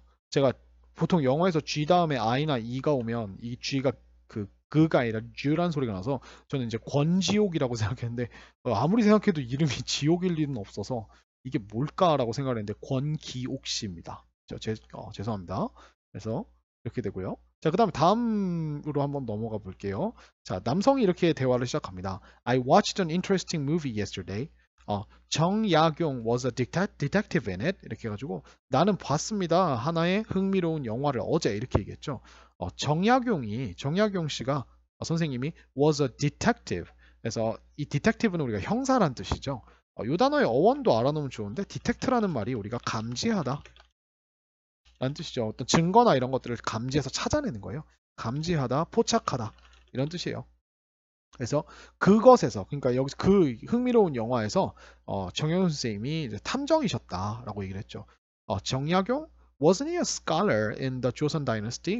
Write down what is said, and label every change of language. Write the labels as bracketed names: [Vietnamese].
[Korean] 제가 보통 영어에서 G 다음에 I나 E가 오면 이 G가 그가 아니라 G란 소리가 나서 저는 이제 권지옥이라고 생각했는데 아무리 생각해도 이름이 지옥일 리는 없어서 이게 뭘까라고 생각을 했는데 권기옥 씨입니다. 죄송합니다. 그래서 이렇게 되고요. 자, 그 다음에 다음으로 한번 넘어가 볼게요. 자, 남성이 이렇게 대화를 시작합니다. [English] I watched an interesting movie yesterday. 정약용 was a detective in it. [Korean] 이렇게 해가지고 나는 봤습니다. 하나의 흥미로운 영화를 어제 이렇게 얘기했죠. 정약용 씨가 선생님이 [English] was a detective. [Korean] 그래서 이 detective는 우리가 형사란 뜻이죠. 이 단어의 어원도 알아놓으면 좋은데 detect라는 말이 우리가 감지하다 라는 뜻이죠. 어떤 증거나 이런 것들을 감지해서 찾아내는 거예요. 감지하다, 포착하다 이런 뜻이에요. 그래서 그것에서, 그러니까 여기서 그 흥미로운 영화에서 정약용 선생님이 이제 탐정이셨다라고 얘기를 했죠. 정약용 [English] wasn't he a scholar in the Joseon Dynasty?